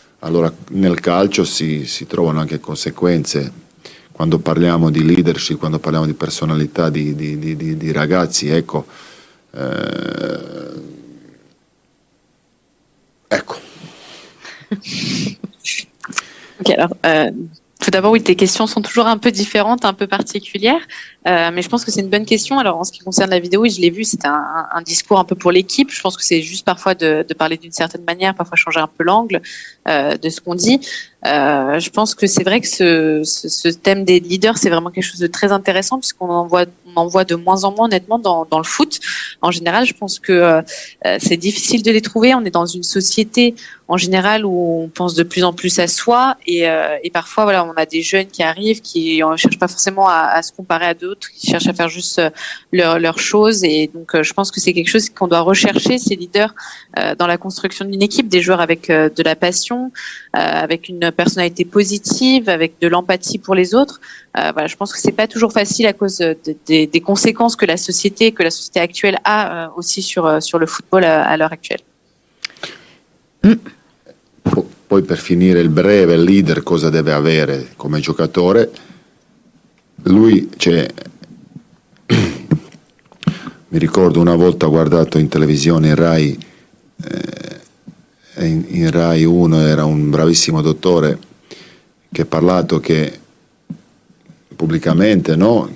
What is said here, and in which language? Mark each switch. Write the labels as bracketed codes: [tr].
[it] Allora nel calcio si trovano anche conseguenze. Quando parliamo di leadership, quando parliamo di personalità di ragazzi, ecco, ecco. [fr] Ok, alors, tout d'abord, oui, tes questions sont toujours un peu différentes, un peu particulières, mais je pense que c'est une bonne question. Alors, en ce qui concerne la vidéo, oui, je l'ai vu, c'était un discours un peu pour l'équipe. Je pense que c'est juste parfois de parler d'une certaine manière, parfois changer un peu l'angle de ce qu'on dit. Je pense que c'est vrai que ce thème des leaders, c'est vraiment quelque chose de très intéressant puisqu'on en voit de moins en moins honnêtement dans le foot. En général, je pense que c'est difficile de les trouver. On est dans une société en général où on pense de plus en plus à soi et parfois voilà, on a des jeunes qui arrivent qui ne cherchent pas forcément à se comparer à d'autres, qui cherchent à faire juste leurs choses et donc je pense que c'est quelque chose qu'on doit rechercher, ces leaders dans la construction d'une équipe, des joueurs avec de la passion, avec une personnalité positive, avec de l'empathie pour les autres. Voilà, je pense que c'est pas toujours facile à cause des conséquences que la société actuelle a aussi sur le football à l'heure actuelle. [it] Poi per finire il breve, il leader cosa deve avere come giocatore? Lui, mi ricordo una volta ho guardato in televisione in Rai, in Rai 1 era un bravissimo dottore che ha parlato che pubblicamente, no?